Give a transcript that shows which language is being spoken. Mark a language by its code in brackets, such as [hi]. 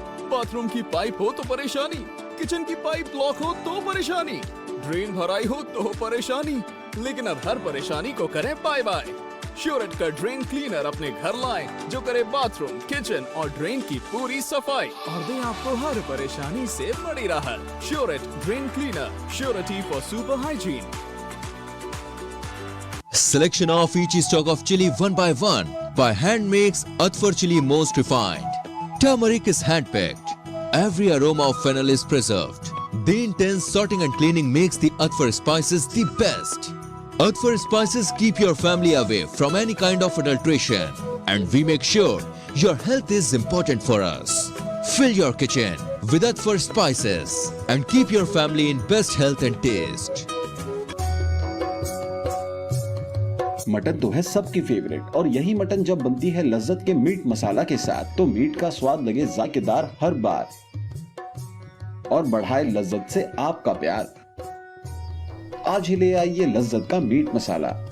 [hi] Bathroom की pipe हो तो परेशानी, किचन की पाइप ब्लॉक हो तो परेशानी, ड्रेन भराई हो तो परेशानी, लेकिन अब हर परेशानी को करें बाय बाय। श्योरेट का ड्रेन क्लीनर अपने घर लाएं जो करे बाथरूम, किचन और ड्रेन की पूरी सफाई और दे आपको हर परेशानी से बड़ी राहत। श्योरेट drain cleaner, [en] Surety for super hygiene. Selection of each stock of chili one by hand makes Atfar chili most refined. Turmeric is hand picked. Every aroma of fennel is preserved. The intense sorting and cleaning makes the Atfar spices the best. Atfar spices keep your family away from any kind of adulteration, and we make sure your health is important for us. Fill your kitchen with Atfar spices and keep your family in best health and taste. [hi] Mutton तो है सबकी favourite और यही mutton जब बनती है लज्जत के मीट मसाला के साथ तो मीट का स्वाद लगे जायकेदार हर बार और बढ़ाए लज्जत से आपका प्यार। आज ही ले आइए लज्जत का मीट मसाला।